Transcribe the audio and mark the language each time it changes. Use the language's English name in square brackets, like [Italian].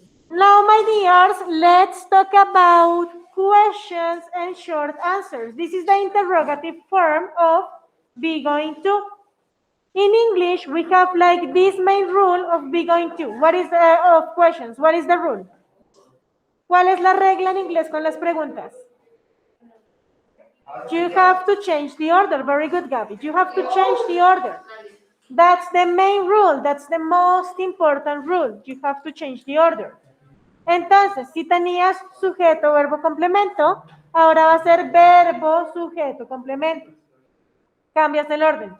[English] Now, my dears, let's talk about questions and short answers. This is the interrogative form of be going to. In English, we have like this main rule of be going to. What is the of questions? What is the rule? [Spanish] ¿Cuál es la regla en inglés con las preguntas? [English] You have to change the order. Very good, Gabby. You have to change the order. That's the main rule. That's the most important rule. You have to change the order. [Spanish] Entonces, si tenías sujeto, verbo, complemento, ahora va a ser verbo, sujeto, complemento. Cambias el orden.